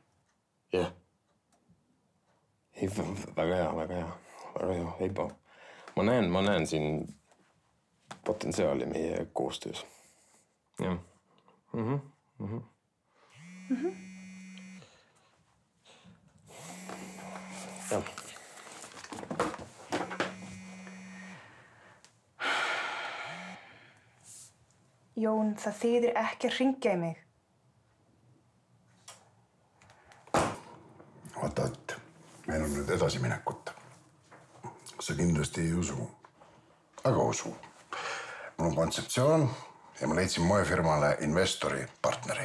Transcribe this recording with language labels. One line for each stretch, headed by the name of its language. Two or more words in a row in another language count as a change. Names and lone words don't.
Estonian: Jah. Ei, väga hea. Ei, ma näen siin potentsiaali meie koostöös. Jah. Jah.
Icelandic: Jón, það þýðir ekki að hringja í mig.
Estonian: Vaata, et meil on nüüd edasiminekut. Sa kindlasti ei usu. Aga usu. Mul on kontseptsioon ja ma leidsin moefirmale investori partneri.